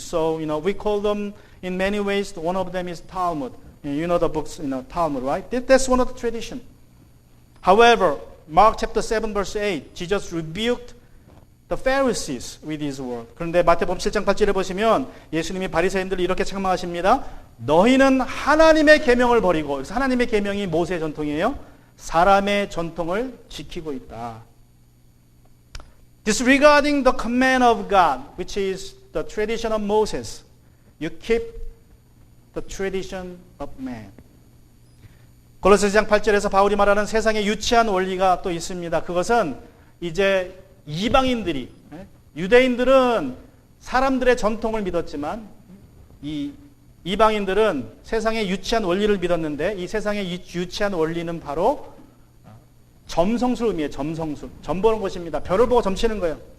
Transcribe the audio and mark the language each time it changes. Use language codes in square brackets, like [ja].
[en] So, we call them in many ways, one of them is Talmud. You know the books, Talmud, right? That's one of the tradition. However, Mark chapter 7 verse 8, Jesus rebuked the Pharisees with his word. [ko] 그런데 마태복음 7장 8절에 보시면 예수님이 바리새인들을 이렇게 책망하십니다. 너희는 하나님의 계명을 버리고, 그래서 하나님의 계명이 모세의 전통이에요. 사람의 전통을 지키고 있다. [en] Disregarding the command of God, which is the tradition of Moses, you keep the tradition of man. [ko] 골로새서 2장 8절에서 바울이 말하는 세상의 유치한 원리가 또 있습니다. 그것은 이제 이방인들이, 유대인들은 사람들의 전통을 믿었지만 이 이방인들은 세상의 유치한 원리를 믿었는데, 이 세상의 유치한 원리는 바로 점성술 의미해요. 점성술. 점 보는 것입니다. 별을 보고 점치는 거예요.